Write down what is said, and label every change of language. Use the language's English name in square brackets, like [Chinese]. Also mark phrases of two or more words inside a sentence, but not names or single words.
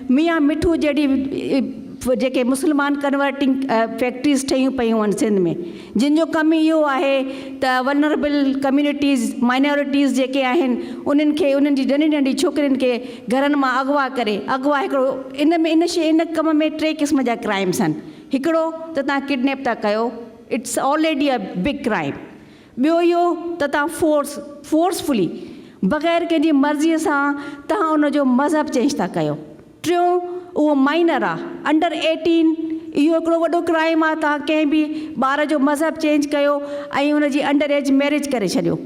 [Sindhi] मियां मिठू जहिड़ी जेके मुस्लमान [English] converting factories [Sindhi] ठहियूं पियूं आहिनि सिंध में, जिन जो कमु इहो आहे त [English] vulnerable communities minorities [Sindhi] जेके आहिनि उन्हनि खे उन्हनि जी नंढी नंढी छोकिरियुनि खे घरनि मां अगवा करे, अगवा हिकिड़ो इन कम में 3 क़िस्म जा क्राइम्स आहिनि। हिकिड़ो त तव्हां किडनैप था कयो, [English] it's already a big crime. [Sindhi] ॿियो इहो त तव्हां फोर्सफुली बग़ैर कंहिंजी मर्ज़ीअ सां तव्हां उनजो मज़हब चेंज था कयो। टियों उहो माइनर आहे, अंडर 18, इहो हिकिड़ो वॾो क्राइम आहे। तव्हां कंहिं बि ॿार जो मज़हब चेंज कयो ऐं उनजी [English] under age marriage [Sindhi] करे छॾियो।